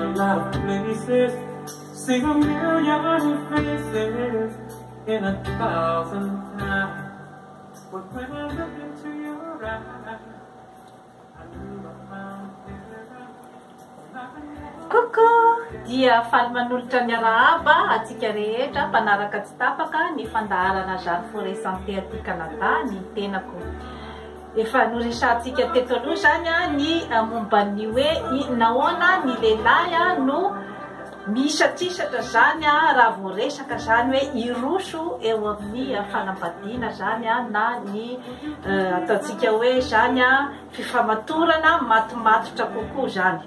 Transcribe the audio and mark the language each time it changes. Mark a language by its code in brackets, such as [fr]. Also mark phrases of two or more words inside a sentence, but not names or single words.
[en] lot of places, see a million faces in 1,000 times. But when I look into your eyes, I knew I found [fr] Coucou! [mg] Dia faly manolotra ny arahaba atsika rehetra mpanaraka tsy tapaka ny fandaharana Jardin Forêt Santé aty Canada ny tenako. Efa noresahantsika teto aloha zany ny momba ny hoe nahoana ny lehilahy no misatrisatra zany raha vao resaka zany hoe iroso eo amin'ny fanambadiana zany na ny ataontsika hoe zany fifamatorana matomatotra kokoa zany.